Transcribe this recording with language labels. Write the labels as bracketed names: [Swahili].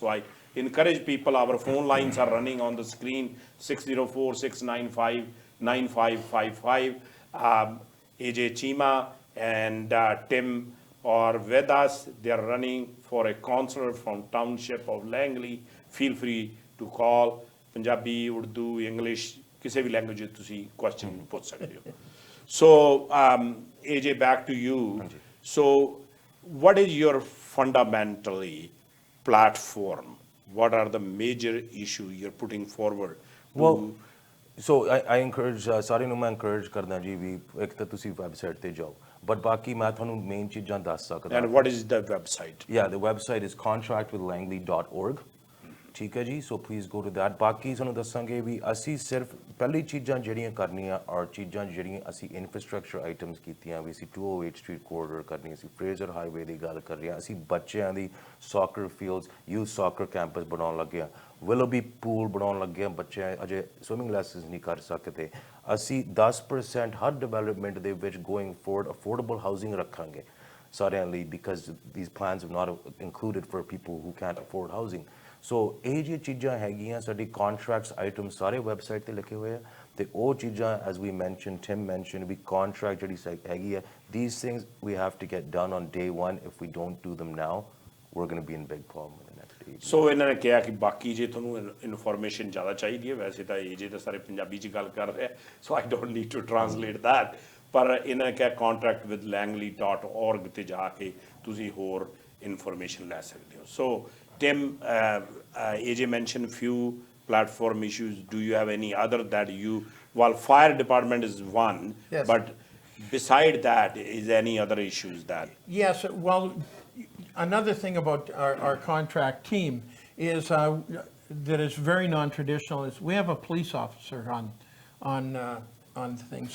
[English] So I encourage people, our phone lines are running on the screen, 604-695-9555. AJ Chima and Tim or Vedas, they are running for a counselor from township of Langley. Feel free to call. [Punjabi] Punjabi, Urdu, English, ਕਿਸੇ ਵੀ language ਤੁਸੀਂ question ਪੁੱਛ ਸਕਦੇ ਹੋ। [English] So AJ, back to you. So what is your fundamentally platform? What are the major issues you're putting forward? Well, so I encourage [Punjabi] ਸਾਰੇ ਨੂੰ ਮੈਂ encourage ਕਰਦਾ ਜੀ ਵੀ ਇੱਕ ਤਾਂ ਤੁਸੀਂ ਵੈਬਸਾਈਟ ਤੇ ਜਾਓ, but ਬਾਕੀ ਮੈਂ ਤੁਹਾਨੂੰ ਮੇਨ ਚੀਜ਼ਾਂ ਦੱਸ ਸਕਦਾ। [English] And what is the website? Yeah, the website is contractwithlangley.org. [Punjabi] ਠੀਕ ਹੈ ਜੀ, [English] So please go to that. [Punjabi] ਬਾਕੀ ਸਾਨੂੰ ਦੱਸਾਂਗੇ ਵੀ ਅਸੀਂ ਸਿਰਫ ਪਹਿਲੀ ਚੀਜ਼ਾਂ ਜਿਹੜੀਆਂ ਕਰਨੀਆਂ ਔਰ ਚੀਜ਼ਾਂ ਜਿਹੜੀਆਂ ਅਸੀਂ ਇਨਫਰਾਸਟ੍ਰਕਚਰ ਆਈਟਮਸ ਕੀਤੀਆਂ ਵੀ ਅਸੀਂ 208 ਸਟਰੀਟ ਕੋਰੀਡੋਰ ਕਰਨੀ, ਅਸੀਂ ਫਰੇਜ਼ਰ ਹਾਈਵੇ ਦੀ ਗੱਲ ਕਰ ਰਹੇ ਹਾਂ, ਅਸੀਂ ਬੱਚਿਆਂ ਦੀ soccer fields, youth soccer campus ਬਣਾਉਣ ਲੱਗੇ ਹਾਂ, ਵਿਲੋਬੀ ਪੂਲ ਬਣਾਉਣ ਲੱਗੇ ਹਾਂ, ਬੱਚੇ ਅਜੇ ਸਵਿਮਿੰਗ ਲੈਸਨਸ ਨਹੀਂ ਕਰ ਸਕਦੇ। ਅਸੀਂ 10% ਹਰ ਡਿਵੈਲਪਮੈਂਟ ਦੇ ਵਿੱਚ ਗੋਇੰਗ ਫੋਰਵਰਡ ਅਫੋਰਡੇਬਲ ਹਾਊਸਿੰਗ ਰੱਖਾਂਗੇ ਸਾਰਿਆਂ ਲਈ, [English] Because these plans are not included for people who can't afford housing. [Punjabi] ਸੋ ਇਹ ਜਿਹੀਆਂ ਚੀਜ਼ਾਂ ਹੈਗੀਆਂ, ਸਾਡੀ ਕੌਨਟਰੈਕਟਸ ਆਈਟਮ ਸਾਰੇ ਵੈਬਸਾਈਟ 'ਤੇ ਲਿਖੇ ਹੋਏ ਆ, ਅਤੇ ਉਹ ਚੀਜ਼ਾਂ ਐਜ਼ ਵੀ ਮੈਨਸ਼ਨ, ਟਿਮ ਮੈਨਸ਼ਨ ਵੀ ਕੌਨਟਰੈਕਟ ਜਿਹੜੀ ਹੈਗੀ ਹੈ, [English] these things we have to get done on day one. If we don't do them now, we're going to be in big problem in the next 8 years. [Punjabi] ਸੋ ਇਹਨਾਂ ਨੇ ਕਿਹਾ ਕਿ ਬਾਕੀ ਜੇ ਤੁਹਾਨੂੰ ਇਨਫੋਰਮੇਸ਼ਨ ਜ਼ਿਆਦਾ ਚਾਹੀਦੀ ਹੈ, ਵੈਸੇ ਤਾਂ AJ ਤਾਂ ਸਾਰੇ ਪੰਜਾਬੀ 'ਚ ਗੱਲ ਕਰ ਰਿਹਾ, ਸੋ [English] I don't need to translate that, [Punjabi] ਪਰ ਇਹਨਾਂ ਨੇ ਕਿਹਾ contractwithlangley.org 'ਤੇ ਜਾ ਕੇ ਤੁਸੀਂ ਹੋਰ ਇਨਫੋਰਮੇਸ਼ਨ ਲੈ ਸਕਦੇ ਹੋ। [English] So Tim, AJ mentioned few platform issues. Do you have any other that you, while fire department is one, yes, but beside that, is any other issues that? Yes, well, another thing about our contract team is that is very non-traditional is we have a police officer on things.